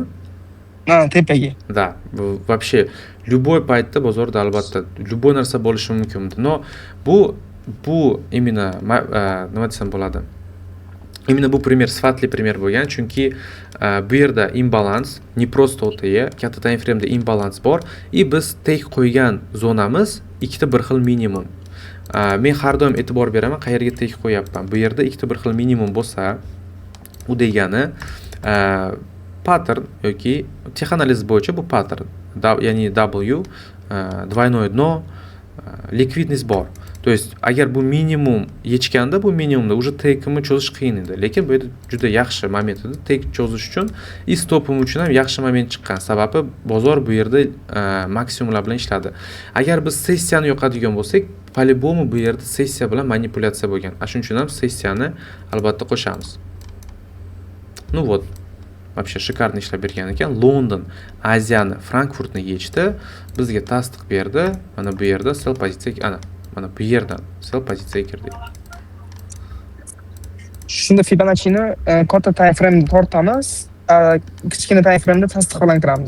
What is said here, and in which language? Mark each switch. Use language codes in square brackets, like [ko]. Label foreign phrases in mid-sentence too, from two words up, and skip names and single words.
[uz] Ha, tepaga. Da, bu [ru] вообще любой [uz] paytda bozorda albatta любой narsa bo'lishi mumkin. No, bu именно nima desam bo'ladi? Именно bu пример sifatli пример bo'lgan, chunki bu yerda imbalans, [ru] не просто OTE, [uz] katta [en] time frame [uz] da imbalans bor, и biz tek qo'ygan zonamiz ikkita bir xil minimum. Men har doim e'tibor beraman, qayerga tek qo'yapman. Bu yerda ikkita bir xil minimum bo'lsa, u degani pattern yoki texanaliz bo'yicha bu pattern. [ru] Ya'ni W, двойное дно, [uz] likvidность bor. [ru] То есть [uz] agar bu minimum yechganda, bu minimumda уже tekimni cho'zish qiyin edi. Lekin bu yerda juda yaxshi moment edi tek cho'zish uchun, и stopim uchun ham yaxshi moment chiqqan. Sababi bozor bu yerda maksimumlar bilan ishladi. Agar biz sessiyani yo'qadigan bo'lsak, по-любому bu yerda sessiya bilan manipulyatsiya bo'lgan. Shuning uchun ham sessiyani albatta qo'shamiz. [ru] Ну вот. Вообще шикарно [uz] ishlab bergan ekan. London Aziyani, Frankfurtni yechdi. Bizga tasdiq berdi. Mana bu yerda sell pozitsiyaga mana bu yerdan sell pozitsiyaga kirdik. Shunda Fibonacci'ni katta [en] time frame [uz] da tortamiz, kichkina [en] time frame [uz] da tasdiqlantiramiz.